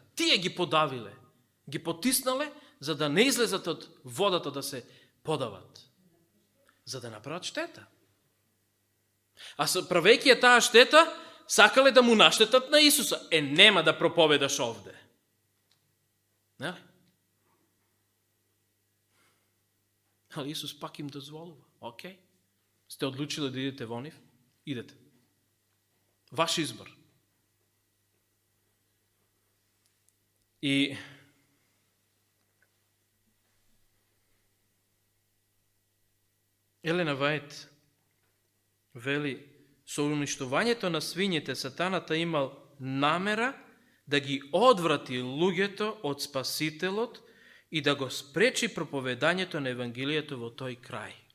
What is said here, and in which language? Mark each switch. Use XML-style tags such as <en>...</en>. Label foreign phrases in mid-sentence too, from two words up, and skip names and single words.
<mk>Тие ги подавиле, ги потиснале, за да не излезат од водата да се подават. За да направат штета. А правејќи ја таа штета, сакале да му наштетат на Исуса. Нема да проповедаш овде. Не? Али Исус пак им dozvolува. Ок, сте одлучили да идете vonив? Идете. Ваш избор. I Елена Вајт вели, со уништувањето на свињите сатаната имал намера да ги одврати луѓето од Спасителот и да го спречи проповедањето на Евангелието во тој крај.</mk>